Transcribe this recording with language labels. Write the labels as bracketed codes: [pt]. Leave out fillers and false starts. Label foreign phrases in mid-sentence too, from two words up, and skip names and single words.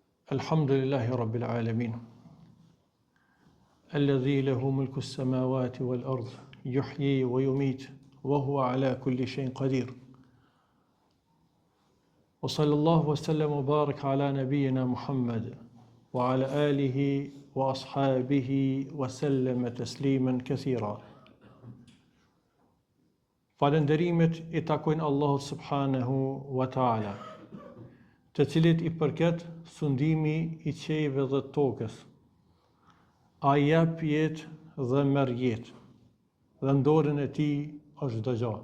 [ar] الحمد لله رب العالمين الذي له ملك السماوات والأرض يحيي ويميت وهو على كل شيء قدير. وصلى الله وسلم وبارك على نبينا محمد وعلى آله وأصحابه وسلم تسليما كثيرا. [sq] Falënderimet I takojnë Allahut [ar] سبحانه وتعالى, [sq] të cilit I përket sundimi I qiejve dhe tokës. A jep jetë dhe merr jetë, dhe në dorën e tij është çdo gjë.